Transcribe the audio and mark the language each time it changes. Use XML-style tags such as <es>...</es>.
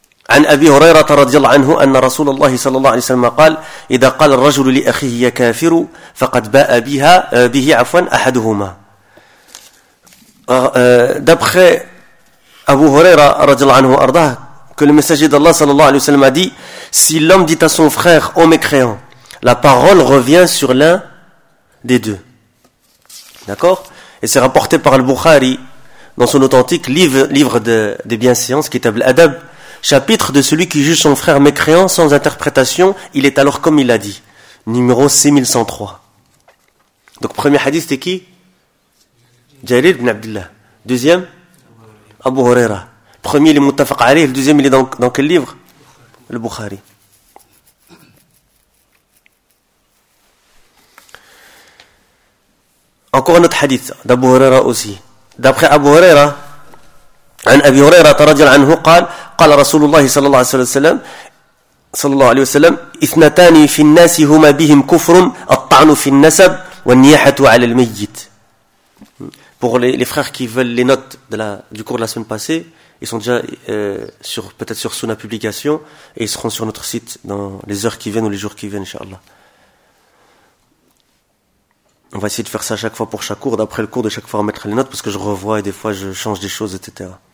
<ar>عن أبي هريرة رضي الله عنه أن رسول الله صلى الله عليه وسلم قال إذا قال الرجل لأخيه يا كافر فقد باء به عفوا أحدهما.</ar> <fr>D'après Abu Huraira radhiyallahu anhu arda, que le messager d'Allah sallallahu alayhi wa sallam a dit, si l'homme dit à son frère, ô mécréant, la parole revient sur l'un des deux. D'accord? Et c'est rapporté par Al-Bukhari dans son authentique livre de bienséances, Kitab al-Adab, chapitre de celui qui juge son frère mécréant sans interprétation, il est alors comme il l'a dit. Numéro 6103. Donc, premier hadith, c'était qui? Jarir ibn Abdillah. Deuxième, Abu Huraira. Premier, il est Muttafaq alayh. Le deuxième, il est dans quel livre? Le Bukhari. Encore un autre hadith d'Abu Huraira aussi. D'après Abu Huraira,</fr> <ar>عن أبي هريرة رضي الله عنه قال قال رسول الله صلى الله عليه وسلم صلى الله عليه وسلم اثنتان في الناس هما بهم كفر الطعن في النسب والنياحة على الميت.</ar> <fr>pour les frères qui veulent les notes de la, du cours de la semaine passée, ils sont déjà sur, peut-être sur Sunna Publication, et ils seront sur notre site dans les heures qui viennent ou les jours qui viennent, inshallah. On va essayer de faire ça chaque fois pour chaque cours, d'après le cours de chaque fois remettre les notes, parce que je revois et des fois je change des choses, etc.</fr>